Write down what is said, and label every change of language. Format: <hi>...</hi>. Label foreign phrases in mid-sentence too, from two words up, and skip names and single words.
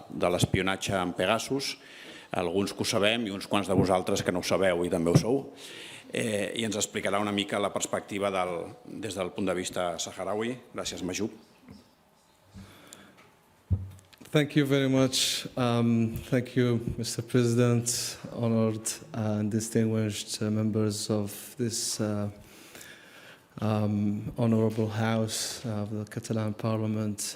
<ca>de l'espionatge en Pegasus, alguns que ho sabem i uns quants de vosaltres que no ho sabeu i també ho sou, i ens explicarà una mica la perspectiva des del punt de vista saharaui. Gràcies, Mahjoub.</ca> <en>Thank you very much. Thank you, Mr. President, honored and distinguished members of this honorable House of the Catalan Parliament.</en>